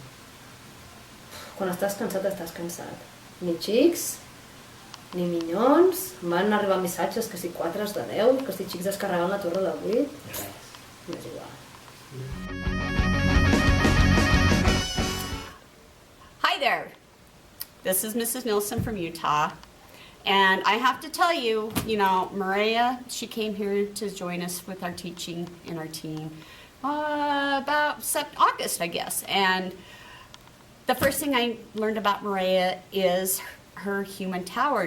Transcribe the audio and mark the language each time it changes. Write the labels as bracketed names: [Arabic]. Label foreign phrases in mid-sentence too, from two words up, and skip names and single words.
[Catalan] Quan estàs cansat. Ni xics, ni minyons, em van arribar missatges que si 4 de 10, que si xics descarregant la torre de 8. Res. M'és igual. [English] Hi there. This is Mrs. Nilsson from Utah. And I have to tell you, Maria, she came here to join us with our teaching in our team about August, I guess. And the first thing I learned about Maria is her human towers.